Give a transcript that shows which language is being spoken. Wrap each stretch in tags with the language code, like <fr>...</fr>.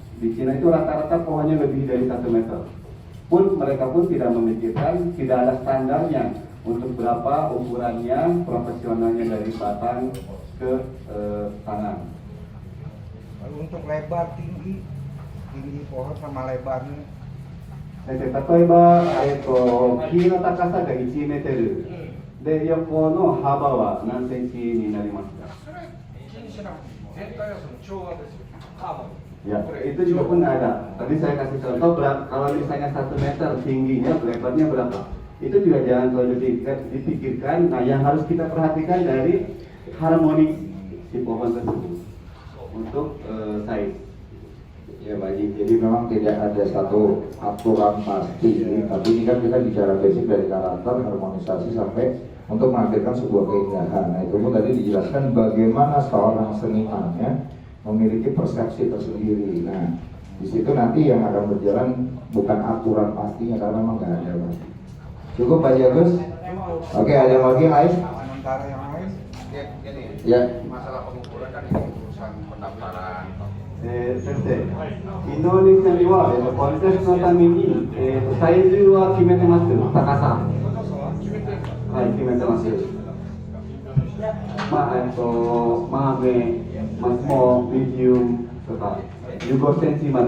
<id>Di Cina itu rata-rata pohonnya lebih dari 1 meter. Pun mereka pun tidak memikirkan, tidak ada standarnya untuk berapa ukurannya profesionalnya dari batang ke tangan. Untuk lebar tinggi pohon sama lebarnya.</id> <ja>例えば、木の高さが1メートルで、横の幅は何センチになりますか？それ気にしなくていい。全体はその調和ですよ。ハーモニー。</ja> <id>Ya, itu juga pun ada. Tadi saya kasih contoh, kalau misalnya 1 meter tingginya, lebarnya berapa? Itu juga jangan terlalu dipikirkan. Nah, yang harus kita perhatikan dari harmoni si pohon tersebut untuk size. Ya baik, jadi memang tidak ada satu aturan pasti, tapi ini kan kita bicara basic dari karakter, harmonisasi sampai untuk menghadirkan sebuah keindahan. Nah itu pun tadi dijelaskan bagaimana seorang senimannya memiliki persepsi tersendiri. Nah di situ nanti yang akan berjalan bukan aturan pastinya karena memang nggak ada Pak. Cukup Pak Jagus? Oke, ada lagi yang lain? Sementara yang lain, Ya. masalah pengukuran kan ini urusan pendaftaran.</id> <ja>先生、インドネシアには、コンテストのために、サイズは決めてます。高さ。はい、決めてます。マーメ、マスモ、ミディウムとか15センチまで。</ja>